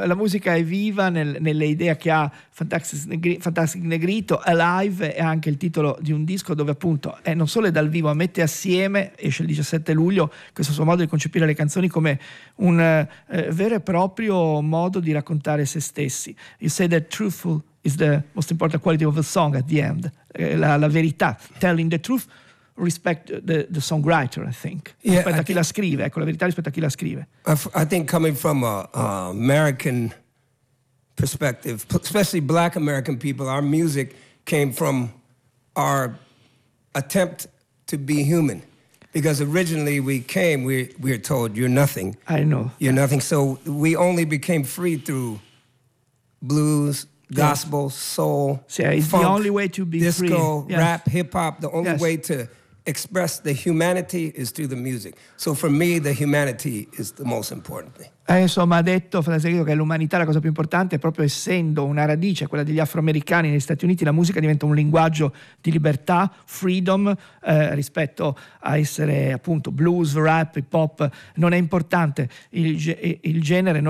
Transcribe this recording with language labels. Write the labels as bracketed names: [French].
[Italian] Sì, la musica è viva nelle idee che ha Fantastic Negrito, Alive è anche il titolo di un disco dove appunto è non solo è dal vivo, ma mette assieme, esce il 17 luglio, questo suo modo di concepire le canzoni come un vero e proprio modo di raccontare se stessi. [English] You say that truthful is the most important quality of a song at the end. [Italian] La verità, [English] telling the truth, respect the songwriter, I think. Yeah, [Italian] rispetto a chi la scrive, ecco, la verità rispetto a chi la scrive. [English] I think coming from an American perspective, especially black American people, our music came from our attempt to be human. Because originally we came, we were told, you're nothing. I know. You're nothing. So we only became free through blues, gospel, soul, yeah, it's funk, the only way to be disco, free. Yes. Rap, hip hop, the only way to express the humanity is through the music. So for me the humanity is the most important thing. [Italian] Insomma, ha detto Fratello che l'umanità è la cosa più importante, proprio essendo una radice, quella degli afroamericani negli Stati Uniti, la musica diventa un linguaggio di libertà, freedom, rispetto a essere appunto blues, rap, hip hop, non è importante il genere.